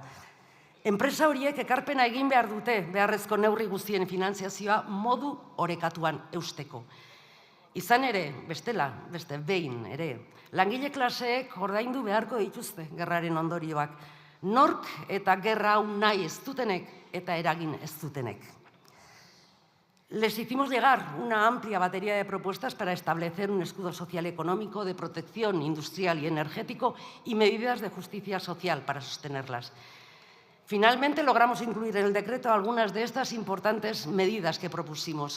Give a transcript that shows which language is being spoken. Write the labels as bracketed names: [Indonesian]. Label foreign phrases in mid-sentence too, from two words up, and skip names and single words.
[Basque] Enpresa horiek ekarpena egin behar dute beharrezko neurri guztien finanziazioa modu orekatuan eusteko. Izan ere, bestela, beste behin ere, langile klaseek ordaindu beharko dituzte gerraren ondorioak. Nork eta gerra hau nahi ez dutenek eta eragin ez dutenek. [Spanish] Les hicimos llegar una amplia batería de propuestas para establecer un escudo social económico de protección industrial y energético y medidas de justicia social para sostenerlas. Finalmente logramos incluir en el decreto algunas de estas importantes medidas que propusimos.